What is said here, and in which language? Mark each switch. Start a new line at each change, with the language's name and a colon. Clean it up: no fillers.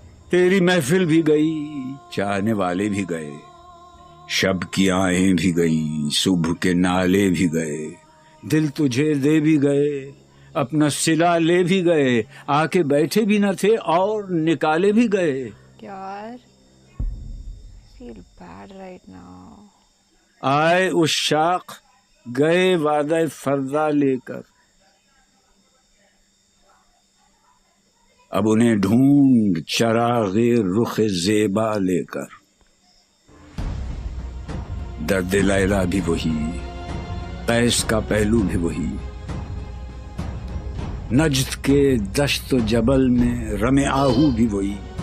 Urdu: تیری محفل بھی گئی، چاہنے والے بھی گئے، شب کی آہیں بھی گئیں، صبح کے نالے بھی گئے. دل تجھے دے بھی گئے، اپنا صلہ لے بھی گئے، آ کے بیٹھے بھی نہ تھے اور نکالے بھی گئے.
English: یار feel bad right now.
Urdu: آئے عشاق گئے وعدہ فردا لے کر، اب انہیں ڈھونڈ چراغ رخ زیبا لے کر. درد لیلا بھی وہی، قیس کا پہلو بھی وہی، نجد کے دشت و جبل میں رم آہو بھی وہی.